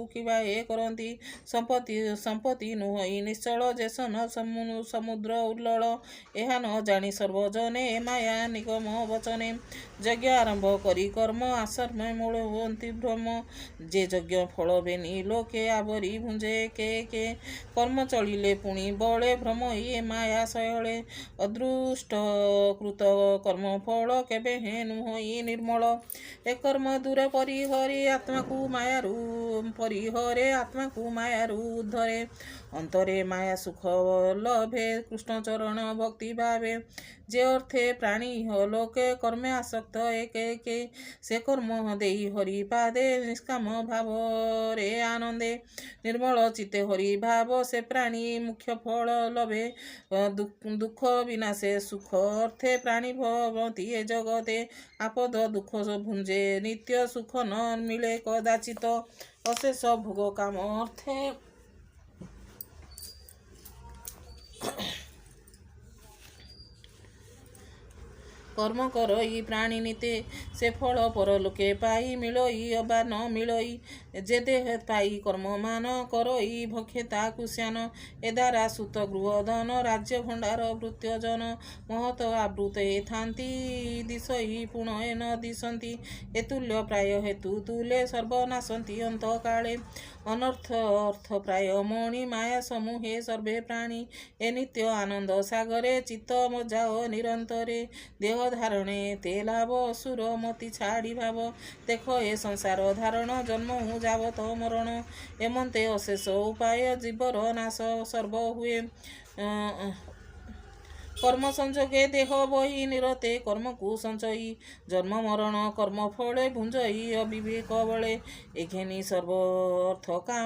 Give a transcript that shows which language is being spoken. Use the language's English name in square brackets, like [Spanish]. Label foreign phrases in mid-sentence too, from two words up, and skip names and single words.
[Odia] କିବା ଏ କରନ୍ତି ସମ୍ପତ୍ତି ନୁହଁଇ ନିଶ୍ଚଳ ଯେସନ ସମୁଦ୍ର ଉଲ୍ଲଳ ଏହା ନ ଜାଣି ସର୍ବଜନେ ଏ ମାୟା ନିଗମ ବଚନେ ଯଜ୍ଞ ଆରମ୍ଭ କରି କର୍ମ ଆସର୍ମ ମୂଳ ହୁଅନ୍ତି ଭ୍ରମ ଯେ ଯଜ୍ଞ ଫଳ ବେନି ଲୋକେ ଆବରି ଭୁଞ୍ଜେ କେ କର୍ମ ଚଳିଲେ ପୁଣି ବଳେ ଭ୍ରମ ଏ ମାୟା ଶୟଳେ ଅଦୃଷ୍ଟ କୃତ କର୍ମ ଫଳ କେବେ ହେ ନୁହଁଇ ନିର୍ମଳ ଏ କର୍ମ ଦୂର ପରିହରେ ଆତ୍ମାକୁ ମାୟାରୁ ଉଦ୍ଧରେ ଅନ୍ତରେ ମାୟା ସୁଖ ଲଭେ କୃଷ୍ଣ ଚରଣ ଭକ୍ତି ଭାବେ ଯେ ଅର୍ଥେ ପ୍ରାଣୀ लोके କର୍ମେ ଆସକ୍ତ ଏକେ ଏକେ ସେ କର୍ମ ଦେଇ ହରି ପାଦେ ନିଷ୍କାମ ଭାବ ରେ ଆନନ୍ଦେ ନିର୍ମଳ ଚିତ୍ତେ ହରି ଭାବ ସେ ପ୍ରାଣୀ ମୁଖ୍ୟ ଫଳ ଲଭେ ଦୁଖ ବିନାଶେ ସୁଖ ଅର୍ଥେ ପ୍ରାଣୀ ଭବତି ଏ ଜଗତେ ଆପଦ ଦୁଖ ଭୁଞ୍ଜେ ନିତ୍ୟ ସୁଖ ନ ମିଳେ କଦାଚିତ ଅଶେଷ ଭୋଗ କାମ ଅର୍ଥେ କର୍ମ କରଇ ପ୍ରାଣୀ ନିତେ ସେ ଫଳ ପରଲୋକେ ପାଇ ମିଳଇ ଅବା ନ ମିଳଇ ଜେ ଦେହ ପାଇ କର୍ମ ମାନ କରଇ ଭକ୍ଷେତା କୁଶ୍ୟାନ ଏ ଦ୍ୱାରା ସୁତ ଗୃହ ଧନ ରାଜ୍ୟ ଭଣ୍ଡାର ଭୃତ୍ୟଜନ ମହତ ଆବୃତ ଥାନ୍ତି ଦିଶଇ ପୁଣ ନ ଦିଶନ୍ତି ଏତୁଲ୍ୟ ପ୍ରାୟ ହେତୁ ତୁଲେ ସର୍ବନାଶନ୍ତି ଅନ୍ତ କାଳେ ଅନର୍ଥ ଅର୍ଥ ପ୍ରାୟ ମଣି ମାୟା ସମୂହେ ସର୍ବେ ପ୍ରାଣୀ ଏ ନିତ୍ୟ ଆନନ୍ଦ ସାଗରେ ଚିତ୍ତ ମଜାଓ ନିରନ୍ତରେ ଦେହ ଧାରଣେ ତେ ଲାଭ ଅସୁର ମତି ଛାଡ଼ି ଭାବ ଦେଖ ଏ ସଂସାର ଧାରଣ ଜନ୍ମ ହୁଁ ଜାବତ ମରଣ ଏମନ୍ତେ ଅଶେଷ ଉପାୟ ଜୀବର ନାଶ ସର୍ବ ହୁଏ କର୍ମ ସଞ୍ଜୋଗେ ଦେହ ବହି ନିରତେ କର୍ମ କୋ ସଞ୍ଚୟୀ ଜନ୍ମ ମରଣ କର୍ମ ଫଳେ ଭୁଞ୍ଜଇ ଅବିବେକ ବଳେ ଏଘେନି ସର୍ବ ଅର୍ଥ କାମ